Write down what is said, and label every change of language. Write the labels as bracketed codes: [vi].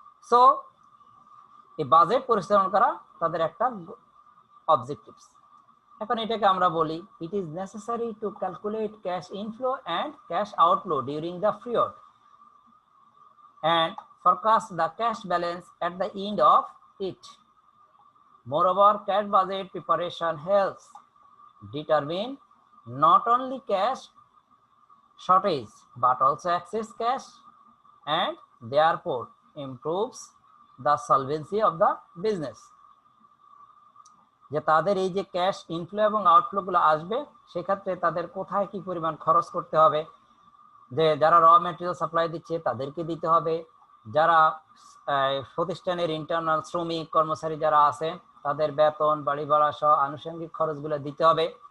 [bn] So এই budget পরিচালনা করা তাদের একটা অবজেক্টিভস। এখন এটাকে আমরা বলি [en] It is necessary to calculate cash inflow and cash outflow during the period and forecast the cash balance at the end of it. Moreover, cash budget preparation helps determine not only cash shortage but also excess cash and therefore improves the solvency of the business. [bn] যে তাদের এই যে cash inflow এবং outflow গুলো আসবে সেক্ষেত্রে তাদের কোথায় কি পরিমাণ খরচ করতে হবে, যে যারা র ম্যাটেরিয়াল সাপ্লাই দিচ্ছে তাদেরকে দিতে হবে, যারা প্রতিষ্ঠানের ইন্টারনাল শ্রমিক কর্মচারী যারা আছে তাদের বেতন বাড়ি ভাড়া সহ আনুষঙ্গিক খরচগুলো দিতে হবে।